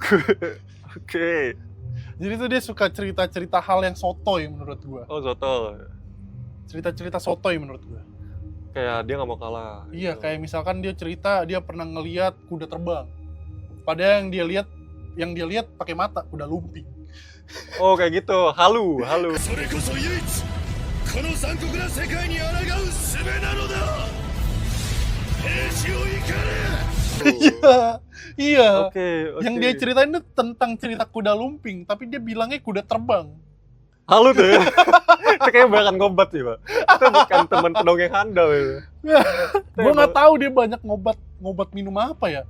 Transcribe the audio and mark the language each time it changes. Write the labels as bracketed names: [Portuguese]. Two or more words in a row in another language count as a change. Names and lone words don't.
[Indonesian] Jadi tuh dia suka cerita-cerita hal yang sotoy menurut gue. Oh soto. Cerita-cerita sotoy menurut gue. Kayak dia nggak mau kalah. Iya, gitu. kayak misalkan dia cerita dia pernah ngeliat kuda terbang. Padahal yang dia lihat pakai mata kuda lumping. Oh kayak gitu. Halu. [Japanese] それこそ唯一この残酷な世界に抗う術なのだ兵士を怒れ [Indonesian] Iya. Oke. Yang dia ceritain itu tentang cerita kuda lumping, tapi dia bilangnya kuda terbang. Halu tuh. Ya. Itu kayak bahkan ngobat sih pak. Itu bukan teman pendongeng handal itu. Gue nggak tahu dia banyak ngobat minum apa ya.